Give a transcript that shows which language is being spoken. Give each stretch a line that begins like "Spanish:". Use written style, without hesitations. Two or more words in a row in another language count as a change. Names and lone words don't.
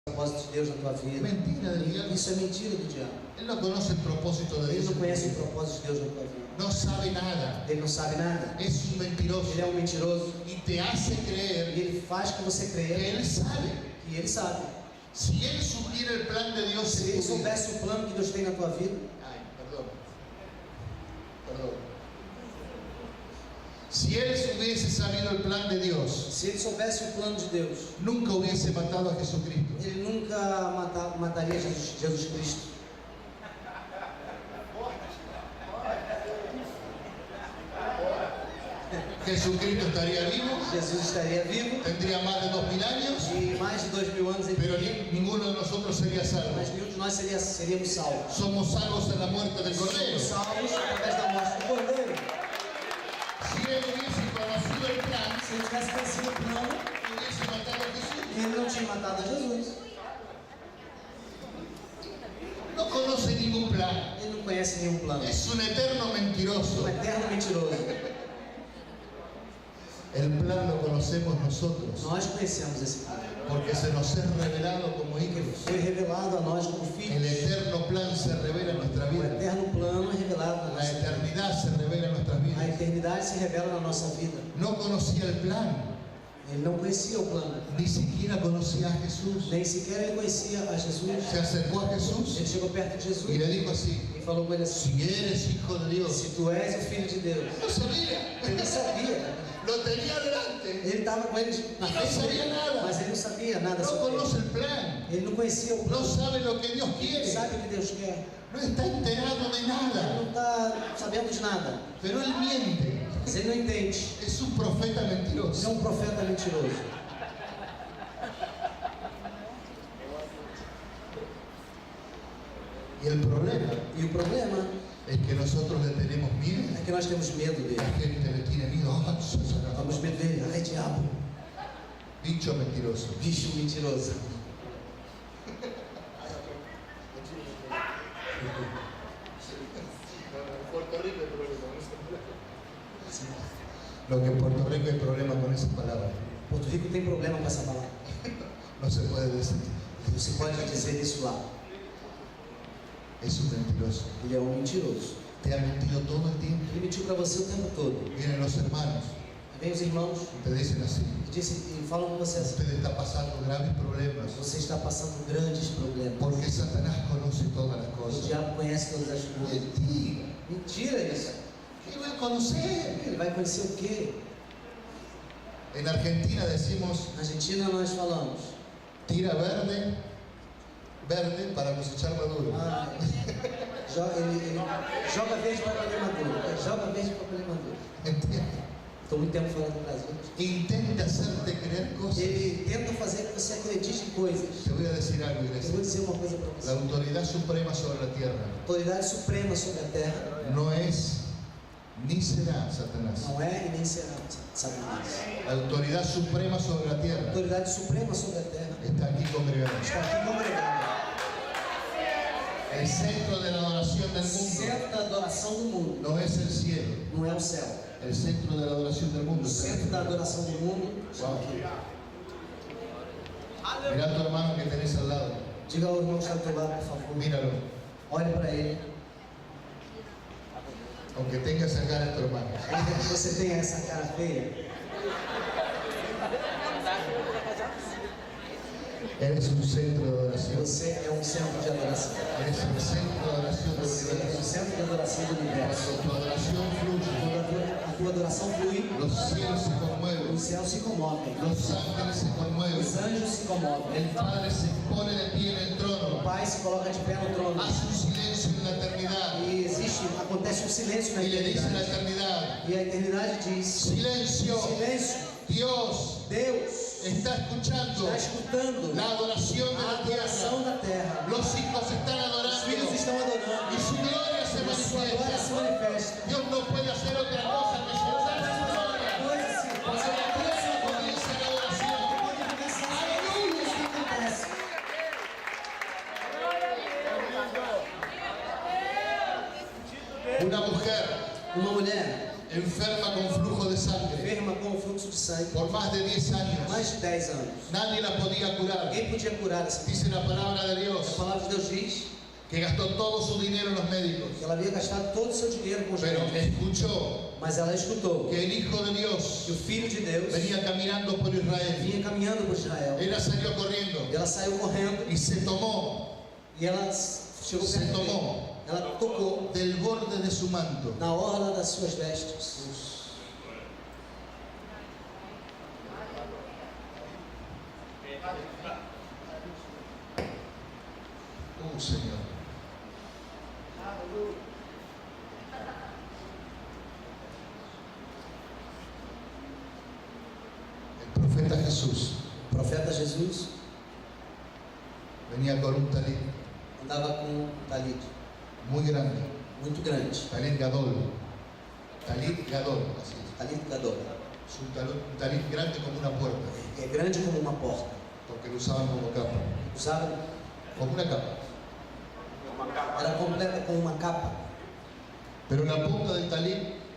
Portuguese: propósito de Deus na tua vida.
Spanish: Mentira del diablo.
Portuguese: Isso é mentira do diabo.
Spanish: Él no conoce el propósito de
Portuguese: Ele
Spanish: Dios.
Portuguese: não conhece o propósito de Deus na tua vida.
Spanish: No sabe nada.
Portuguese: Ele não sabe nada.
Spanish: Es un mentiroso.
Portuguese: Ele é um mentiroso.
Spanish: Y te hace
Portuguese: E
Spanish: creer
Portuguese: ele faz que você que creia
Spanish: él sabe.
Portuguese: que ele sabe.
Spanish: Si él supiera el plan de Dios
Portuguese: Se
Spanish: en
Portuguese: ele
Spanish: tu vida.
Portuguese: soubesse o plano que Deus tem na tua vida,
Spanish: Ay, perdón. Si él hubiese sabido el plan de Dios,
Portuguese: se ele soubesse o plano de Deus,
Spanish: nunca hubiese matado a Jesucristo.
Portuguese: ele nunca mataria Jesus Cristo.
Spanish: Jesucristo estaría vivo,
Portuguese: Jesus estaria vivo
Spanish: tendría más de 2000 años,
Portuguese: e mais de 2000 anos ele
Spanish: pero
Portuguese: viveria,
Spanish: ninguno de nosotros sería salvo.
Portuguese: mas nenhum de nós seríamos salvos.
Spanish: Somos salvos en la muerte del Cordero.
Portuguese: Somos salvos através da morte do Cordeiro.
Spanish: Si él hubiese conocido el plan,
Portuguese: Se ele tivesse conhecido o plano,
Spanish: hubiese matado a Jesús.
Portuguese: ele não tinha matado a Jesus.
Spanish: No conoce ningún plan.
Portuguese: Ele não conhece nenhum plano.
Spanish: Es un eterno mentiroso.
Portuguese: Um eterno mentiroso.
Spanish: El plan lo conocemos nosotros,
Portuguese: Nós conhecemos esse plano.
Spanish: porque se nos es revelado como hijos.
Portuguese: Foi revelado a nós como
Spanish: El
Portuguese: filhos.
Spanish: eterno plan se revela en nuestra
Portuguese: O
Spanish: vida.
Portuguese: eterno plano é revelado na
Spanish: La
Portuguese: nossa vida.
Spanish: eternidad se revela en nuestras
Portuguese: A
Spanish: vidas.
Portuguese: eternidade se revela na nossa vida.
Spanish: No conocía el plan,
Portuguese: Ele não conhecia o plano.
Spanish: ni siquiera conocía a Jesús.
Portuguese: Nem sequer ele conhecia a Jesus.
Spanish: Se acercó a Jesús
Portuguese: Ele chegou perto de Jesus
Spanish: y le dijo así:
Portuguese: e falou com ele assim:
Spanish: si eres hijo de Dios.
Portuguese: se tu és o filho de Deus.
Spanish: No sabía,
Portuguese: Ele não sabia.
Spanish: lo tenía delante,
Portuguese: Ele estava com ele na E não frente sabia dele, nada. mas ele não sabia nada
Spanish: no
Portuguese: sobre
Spanish: conoce
Portuguese: ele.
Spanish: el plan,
Portuguese: Ele não conhecia o
Spanish: no
Portuguese: plano.
Spanish: sabe lo que Dios
Portuguese: Ele
Spanish: quiere,
Portuguese: sabe o que Deus quer.
Spanish: no está enterado de
Portuguese: Ele
Spanish: nada,
Portuguese: não está sabendo de nada.
Spanish: pero él miente.
Portuguese: Mas ele não entende.
Spanish: Es un profeta
Portuguese: Ele é
Spanish: mentiroso.
Portuguese: um profeta mentiroso.
Spanish: Y el problema
Portuguese: E o problema
Spanish: es que nosotros le tenemos miedo.
Portuguese: é que nós temos medo dele.
Spanish: La gente le tiene miedo. Ah,
Portuguese: Temos medo dele. Ai, diabo.
Spanish: bicho mentiroso.
Portuguese: Bicho mentiroso.
Spanish: Lo que en Puerto Rico hay problema con esa palabra.
Portuguese: Porto Rico tem problema com essa palavra.
Spanish: No se puede decir.
Portuguese: Você pode dizer isso lá.
Spanish: Es un mentiroso.
Portuguese: Ele é um mentiroso.
Spanish: Te ha mentido todo el tiempo.
Portuguese: Ele mentiu para você o tempo todo.
Spanish: Vienen los hermanos
Portuguese: Vem os irmãos
Spanish: y te dicen así:
Portuguese: e falam com você assim:
Spanish: usted está pasando graves problemas
Portuguese: você está passando grandes problemas.
Spanish: porque Satanás conoce todas las
Portuguese: O
Spanish: cosas.
Portuguese: diabo conhece todas as coisas.
Spanish: Mentira.
Portuguese: Mentira isso.
Spanish: ¿Qué va a conocer?
Portuguese: Ele vai conhecer o quê?
Spanish: En Argentina decimos:
Portuguese: Na Argentina nós falamos:
Spanish: tira verde, verde para cosechar maduro.
Portuguese: ele joga verde para colher maduro. Joga verde para colher maduro.
Spanish: ¿Entiendes?
Portuguese: Estou muito tempo falando no Brasil.
Spanish: Intenta hacerte creer cosas.
Portuguese: Ele tenta fazer que você acredite em coisas.
Spanish: Te voy a decir algo,
Portuguese: Eu vou
Spanish: iglesia.
Portuguese: dizer uma coisa para
Spanish: La
Portuguese: você.
Spanish: autoridad suprema sobre la tierra
Portuguese: A autoridade suprema sobre a terra
Spanish: no es ni será Satanás.
Portuguese: não é e nem será Satanás.
Spanish: La autoridad suprema sobre la
Portuguese: A
Spanish: tierra
Portuguese: autoridade suprema sobre a terra
Spanish: está aquí congregada.
Portuguese: está aqui congregada.
Spanish: El centro de la adoración
Portuguese: O
Spanish: del mundo
Portuguese: centro da adoração do mundo
Spanish: no es el cielo.
Portuguese: não é o céu.
Spanish: El centro de la adoración del mundo
Portuguese: O
Spanish: es el
Portuguese: centro da
Spanish: cielo.
Portuguese: adoração do mundo está aqui.
Spanish: Mira a tu hermano que tenés al lado.
Portuguese: Diga ao irmão que está ao teu lado, por favor.
Spanish: Míralo.
Portuguese: Olhe para ele.
Spanish: Aunque tenga esa cara es tu hermano.
Portuguese: Ainda que você tenha essa cara feia,
Spanish: Eres un centro de adoración.
Portuguese: você é um centro de adoração.
Spanish: Eres el centro de adoración del
Portuguese: Você é um
Spanish: universo.
Portuguese: centro de adoração do universo.
Spanish: Cuando tu adoración fluye,
Portuguese: Quando a tua adoração flui,
Spanish: los cielos se conmueven,
Portuguese: os céus se comovem,
Spanish: los ángeles se conmueven,
Portuguese: os anjos se comovem.
Spanish: el Padre se pone de pie en el
Portuguese: O
Spanish: trono,
Portuguese: Pai se coloca de pé no trono.
Spanish: hace un silencio en la eternidad
Portuguese: E acontece um silêncio na
Spanish: y le dice a la
Portuguese: eternidade.
Spanish: eternidad:
Portuguese: E a eternidade diz:
Spanish: silencio,
Portuguese: silêncio,
Spanish: Dios
Portuguese: Deus
Spanish: está escuchando
Portuguese: está escutando
Spanish: la adoración de
Portuguese: a
Spanish: la
Portuguese: adoração
Spanish: tierra.
Portuguese: da terra.
Spanish: Los hijos están
Portuguese: Os filhos
Spanish: adorando
Portuguese: estão adorando.
Spanish: y su gloria se
Portuguese: E a sua glória se
Spanish: manifiesta.
Portuguese: manifesta.
Spanish: Dios no puede hacer otra cosa que llevar su gloria.
Portuguese: Coisa assim, você vai ter a sua glória.
Spanish: Comienza la adoración.
Portuguese: Pode começar a ver isso que acontece.
Spanish: Una mujer
Portuguese: Uma mulher
Spanish: enferma con flujo de sangre
Portuguese: enferma com fluxo de sangue,
Spanish: por más de 10 años.
Portuguese: mais de 10 anos.
Spanish: Nadie la podía curar.
Portuguese: Ninguém podia curar essa pessoa.
Spanish: Dice la palabra de
Portuguese: A
Spanish: Dios
Portuguese: palavra de Deus diz
Spanish: que gastó todo su dinero en los médicos,
Portuguese: que ela havia gastado todo o seu dinheiro com os
Spanish: pero
Portuguese: médicos,
Spanish: escuchó
Portuguese: mas ela escutou
Spanish: que el Hijo de Dios
Portuguese: que o Filho de Deus
Spanish: venía caminando por Israel.
Portuguese: vinha caminhando por Israel.
Spanish: Ella salió corriendo
Portuguese: E ela saiu correndo
Spanish: y se tomó
Portuguese: e ela chegou
Spanish: Se
Portuguese: perto dele.
Spanish: tomó
Portuguese: Ela tocou
Spanish: del borde de su manto.
Portuguese: na orla das suas vestes.
Spanish: Señor. El profeta Jesús
Portuguese: O profeta Jesus
Spanish: venía con un talit
Portuguese: andava com um talit
Spanish: muy grande,
Portuguese: muito grande.
Hebrew: talit gadol,
Spanish: así es.
Hebrew: Talit gadol.
Spanish: Es un talit grande como una puerta,
Portuguese: É grande como uma porta.
Spanish: porque lo usaban como capa,
Portuguese: Usava,
Spanish: como una capa.
Portuguese: era completa com uma capa.
Spanish: Pero en la punta del talit,